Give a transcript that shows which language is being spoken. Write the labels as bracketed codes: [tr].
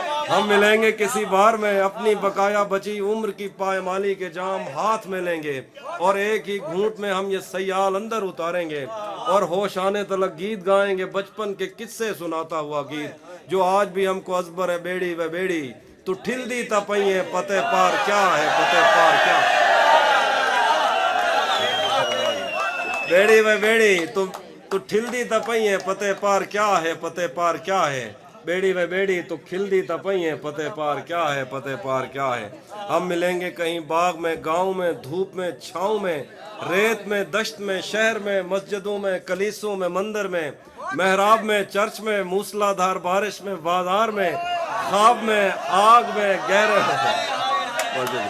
[ur] ہم ملیں گے کسی بار میں اپنی بقایا بچی عمر کی پائمالی کے جام ہاتھ میں لیں گے, اور ایک ہی گھونٹ میں ہم یہ سیال اندر اتاریں گے اور ہوش آنے تلک گیت گائیں گے, بچپن کے قصے سناتا ہوا گیت جو آج بھی ہم کو ازبر ہے. [pa] بیڑی و بیڑی تو ٹھل دی تپئیں پتے پار کیا ہے, پتے پار کیا, بیڑی و بیڑی تو ٹھل دی تپئیں پتے پار کیا ہے, پتے پار کیا ہے. بیڑی و بیڑی تو کھلدی تا پئی ہیں، پتے پار کیا ہے، پتے پار کیا ہے. [ur] ہم ملیں گے کہیں باغ میں، گاؤں میں، دھوپ میں، چھاؤں میں، ریت میں، دشت میں، شہر میں، مسجدوں میں، کلیسوں میں، مندر میں، محراب میں، چرچ میں، موسلا دھار بارش میں، بازار میں، خواب میں، آگ میں، گہرے میں.